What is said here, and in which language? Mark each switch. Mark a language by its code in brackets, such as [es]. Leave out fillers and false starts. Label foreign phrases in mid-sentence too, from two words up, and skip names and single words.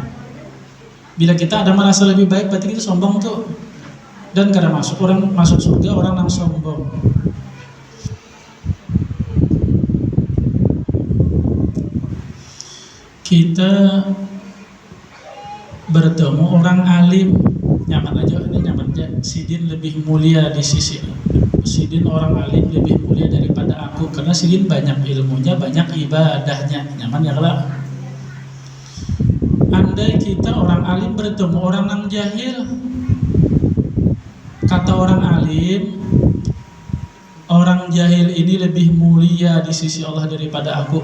[id] Bila kita ada merasa lebih baik, berarti kita sombong tuh. Dan karena orang masuk surga orang yang sombong. Kita bertemu orang alim, nyaman aja, ini nyaman aja. Sidin lebih mulia di sisi Sidin, orang alim lebih mulia daripada aku, karena Sidin banyak ilmunya, banyak ibadahnya, nyaman ya kalau. Andai kita orang alim bertemu orang yang jahil, kata orang alim, orang jahil ini lebih mulia di sisi Allah daripada aku.